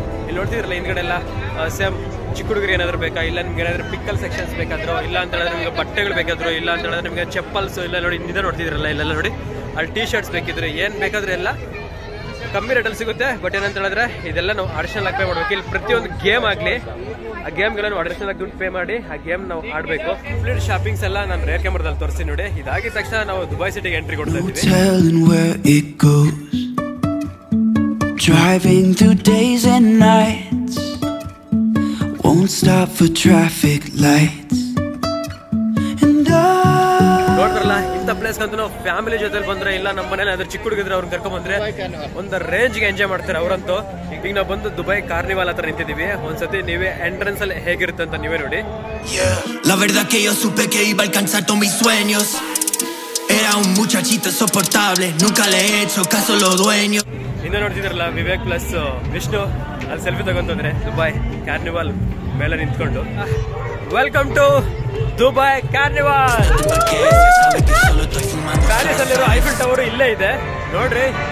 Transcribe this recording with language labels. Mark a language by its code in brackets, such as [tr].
[kn] ಇಲ್ಲಿ ನೋಡ್ತಿದ್ರಲ್ಲ ಹಿಂದ್ಗಡೆ ಎಲ್ಲ ಸೇಮ್ ಚಿಕ್ಕ ಹುಡುಗರಿಗೆ ಏನಾದ್ರು ಬೇಕಾ, ಇಲ್ಲ ನಿಮ್ಗೆ ಏನಾದ್ರು ಪಿಕ್ಕಲ್ ಸೆಕ್ಷನ್ಸ್ ಬೇಕಾದ್ರು, ಇಲ್ಲ ಅಂತ ಹೇಳಿದ್ರೆ ನಿಮ್ಗೆ ಬಟ್ಟೆಗಳು ಬೇಕಾದ್ರು, ಇಲ್ಲ ಅಂತ ಹೇಳಿದ್ರೆ ನಿಮ್ಗೆ ಚಪ್ಪಲ್ಸ್, ಇಲ್ಲ ನೋಡಿ ಹಿಂದೆ ನೋಡ್ತಿದ್ರಲ್ಲ ಇಲ್ಲೆಲ್ಲ ನೋಡಿ, ಅಲ್ಲಿ ಟೀ ಶರ್ಟ್ಸ್ ಬೇಕಿದ್ರೆ ಏನು ಬೇಕಾದ್ರೂ ಎಲ್ಲ ಕಮ್ಮಿ ರೇಟಲ್ಲಿ ಸಿಗುತ್ತೆ. ಬಟ್ ಏನಂತ ಹೇಳಿದ್ರೆ ಇದೆಲ್ಲ ನಾವು ಅಡಿಷನಲ್ ಆಗಿ ಪೇ ಮಾಡಬೇಕು. ಇಲ್ಲಿ ಪ್ರತಿಯೊಂದು ಗೇಮ್ ಆಗಲಿ, ಆ ಗೇಮ್ಗೆಲ್ಲ ನಾವು ಅಡಿಷನಲ್ ಆಗಿ ದುಡ್ಡು ಪೇ ಮಾಡಿ ಆ ಗೇಮ್ ನಾವು ಆಡಬೇಕು. ಕಂಪ್ಲೀಟ್ ಶಾಪಿಂಗ್ಸ್ ಎಲ್ಲ ನಾನು ರೇರ್ ಕ್ಯಾಮ್ರಾದಲ್ಲಿ ತೋರಿಸಿ ನೋಡಿ. ಇದಾಗಿದ ತಕ್ಷಣ ನಾವು ದುಬೈ ಸಿಟಿಗೆ ಎಂಟ್ರಿ ಕೊಡ್ತಾ ಇದ್ದೀವಿ. [en] Driving through days and nights, won't stop for traffic lights. And [kn] ನೋಡ್ರಲ್ಲ, ಇಂಥ ಪ್ಲೇಸ್ ಅಂತೂ ನಾವು ಫ್ಯಾಮಿಲಿ ಜೊತೆ ಬಂದ್ರೆ, ಇಲ್ಲ ನಮ್ಮ ಮನೇಲಿ ಅದ್ರ ಚಿಕ್ಕ ಹುಡುಗಿದ್ರೆ ಅವ್ರನ್ನ ಕರ್ಕೊಂಡ್ ಬಂದ್ರೆ ಒಂದು ರೇಂಜ್ಗೆ ಎಂಜಾಯ್ ಮಾಡ್ತಾರೆ ಅವರಂತೂ. ಈಗ ನಾವು ಬಂದು ದುಬೈ ಕಾರ್ನಿವಾಲ್ ಹತ್ರ ನಿಂತಿದ್ದೀವಿ. ಒಂದ್ಸತಿ ನೀವೇ ಎಂಟ್ರೆನ್ಸ್ ಅಲ್ಲಿ ಹೇಗಿರುತ್ತೆ ಅಂತ ನೀವೇ ನೋಡಿ. [es] La verdad que yo supe que iba a alcanzar todos mis sueños. Era un muchachito insoportable, nunca le he hecho caso a los dueños. [kn] ಹಿಂದೆ ನೋಡ್ತಿದ್ರಲ್ಲ, ವಿವೇಕ್ ಪ್ಲಸ್ ವಿಷ್ಣು ಅಲ್ಲಿ ಸೆಲ್ಫಿ ತಗೊಂತಂದ್ರೆ ದುಬೈ ಕಾರ್ನಿವಾಲ್ ಮೇಲೆ ನಿಂತ್ಕೊಂಡು. [en] Welcome to Dubai carnival. [kn] Paris ಅಲ್ಲಿರೋ Eiffel tower ಇಲ್ಲೇ ಇದೆ ನೋಡ್ರಿ.